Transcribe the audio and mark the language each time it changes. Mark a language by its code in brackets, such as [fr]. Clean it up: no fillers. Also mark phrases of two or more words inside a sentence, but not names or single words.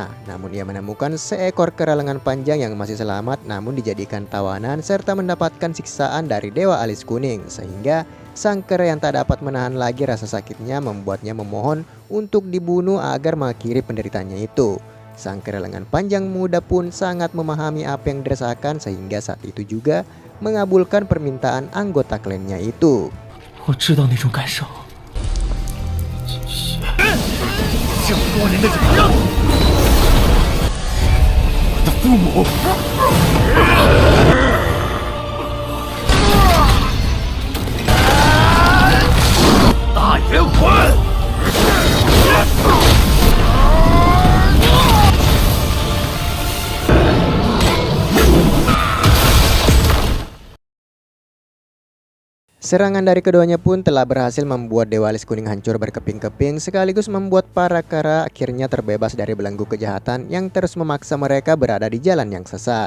[id] Namun ia menemukan seekor kera lengan panjang yang masih selamat namun dijadikan tawanan serta mendapatkan siksaan dari Dewa Alis Kuning, sehingga sang kera yang tak dapat menahan lagi rasa sakitnya membuatnya memohon untuk dibunuh agar mengakhiri penderitaannya itu. Sang kera lengan panjang muda pun sangat memahami apa yang dirasakan, sehingga saat itu juga mengabulkan permintaan anggota klannya itu. [zh] 我知道那种感受。这么多年的忍让，我的父母，大元魂。 [id] Serangan dari keduanya pun telah berhasil membuat Dewa Alis Kuning hancur berkeping-keping, sekaligus membuat para kera akhirnya terbebas dari belenggu kejahatan yang terus memaksa mereka berada di jalan yang sesat.